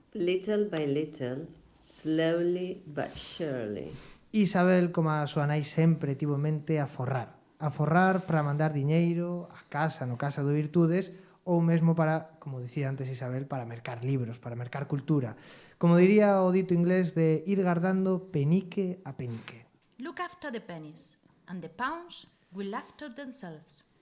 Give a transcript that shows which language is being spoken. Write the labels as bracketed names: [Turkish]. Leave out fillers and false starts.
[English] Little by little, slowly but surely. [Galician] Isabel, como a súa nai, sempre tivo en mente aforrar para mandar diñeiro a casa, no Casa do Virtudes, ou mesmo para, como dicía antes Isabel, para mercar libros, para mercar cultura. Como diría o dito inglés de ir guardando penique a penique. [English] Look after the pennies, and the pounds will after themselves.